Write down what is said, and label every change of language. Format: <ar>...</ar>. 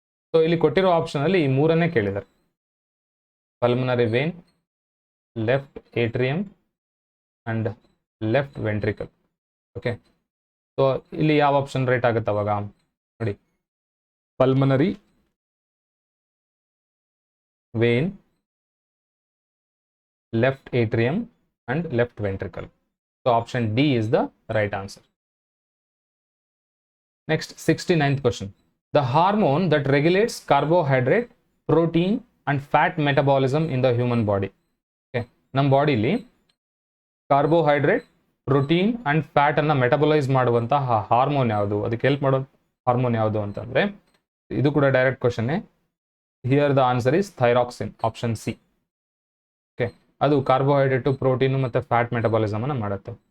<kn>So ಇಲ್ಲಿ ಕೊಟ್ಟಿರೋ option ಅಲ್ಲಿ ಈ ಮೂರನ್ನೇ ಕೇಳಿದ್ದಾರೆ: pulmonary vane, left atrium and left ventricle. Okay, so ಇಲ್ಲಿ ಯಾವ ಆಪ್ಷನ್ ರೈಟ್ ಆಗುತ್ತೆ ಅವಾಗ ನೋಡಿ?</kn> <en>Pulmonary vein, left atrium and left ventricle. So option D is the right answer. Next, 69th question. The hormone that regulates carbohydrate, protein and fat metabolism in the human body.</en> <kn>Okay, ನಮ್ಮ ಬಾಡಿಲಿ carbohydrate, protein and fat ಅನ್ನ metabolise ಮಾಡುವಂತಹ hormone ಯಾವುದು, ಅದಕ್ಕೆ help ಮಾಡೋ hormone ಯಾವುದು ಅಂತಂದ್ರೆ, ಇದು ಕೂಡ direct question.</kn> <en>Here the answer is thyroxine, option C. Okay,</en> <kn>ಅದು ಕಾರ್ಬೋಹೈಡ್ರೇಟು, ಪ್ರೋಟೀನು ಮತ್ತು ಫ್ಯಾಟ್ ಮೆಟಬಾಲಿಸಮ್ ಅನ್ನು ಮಾಡುತ್ತೆ.</kn>